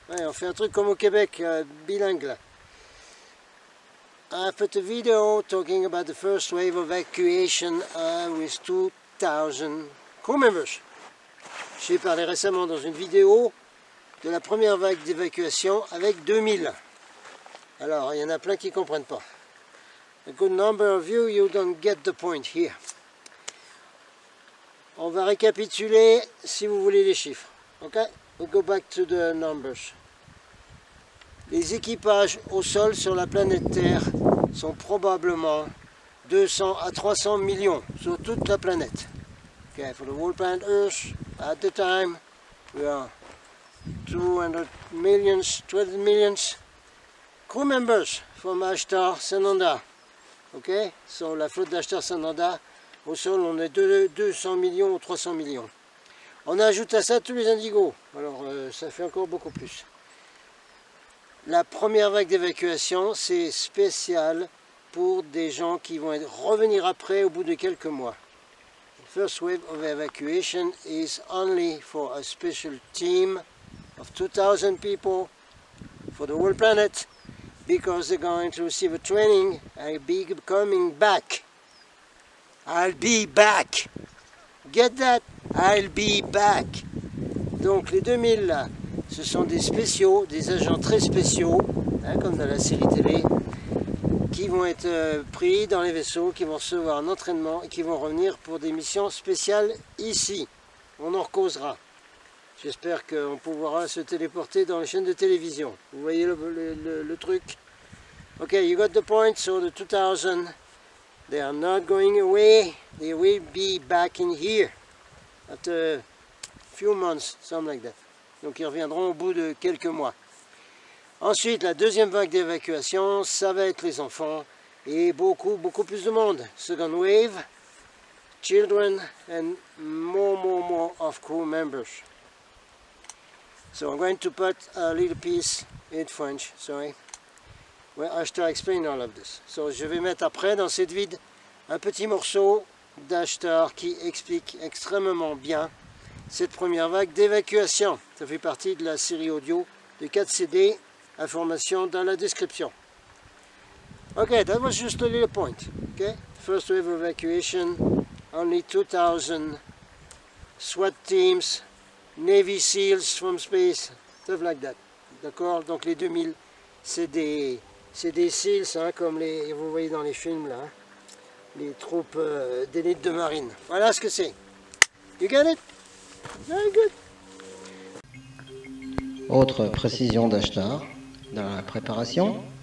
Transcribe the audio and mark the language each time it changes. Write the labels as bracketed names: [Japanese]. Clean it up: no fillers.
[French] Ouais, on fait un truc comme au Québec, bilingue là. [English] I put a video talking about the first wave of evacuation with 2000 crew members. [French] J'ai parlé récemment dans une vidéo de la première vague d'évacuation avec 2000. Alors, il y en a plein qui ne comprennent pas. [English] A good number of you, you don't get the point here. [French] On va récapituler si vous voulez les chiffres. [English] Ok? We'll go back to the numbers. [French] Les équipages au sol sur la planète Terre sont probablement 200 à 300 millions sur toute la planète. [English] Okay, for the whole planet Earth, at the time, we are 200 millions, 12 millions crew members from Ashtar Sananda. [French] Okay, so la flotte d'Ashtar Sananda, au sol, on est 200 millions ou 300 millions. On ajoute à ça tous les indigos, alors ça fait encore beaucoup plus. La première vague d'évacuation, c'est spécial pour des gens qui vont revenir après au bout de quelques mois. [English] The first wave of evacuation is only for a special team of 2,000 people for the whole planet because they're going to receive a training and be coming back. I'll be back. Get that? I'll be back. [French] Donc les 2000 là, ce sont des spéciaux, des agents très spéciaux, hein, comme dans la série télé, qui vont être pris dans les vaisseaux, qui vont recevoir un entraînement et qui vont revenir pour des missions spéciales ici. On en causera. J'espère qu'on pourra se téléporter dans les chaînes de télévision. Vous voyez le truc? [English] Ok, you got the point, so the 2000, they are not going away, they will be back in here after a few months, something like that. [French] Donc ils reviendront au bout de quelques mois. Ensuite, la deuxième vague d'évacuation, ça va être les enfants et beaucoup plus de monde. [English] Second wave, children and more of crew members. So I'm going to put a little piece in French, sorry, where Ashtar explain all of this. [French] So je vais mettre après dans cette vide un petit morceau d'Ashtar qui explique extrêmement bien cette première vague d'évacuation. Ça fait partie de la série audio de 4 CD, information dans la description. [English] Okay, that was just a little point. Okay, first wave of evacuation, only 2,000 SWAT teams, Navy SEALs from space, stuff like that. [French] D'accord, donc les 2000, c'est des SEALs, hein, comme vous voyez dans les films là, hein, les troupes d'élite de marine. Voilà ce que c'est. [English] You get it? Very good. [French] Autre précision d'Ashtar dans la préparation.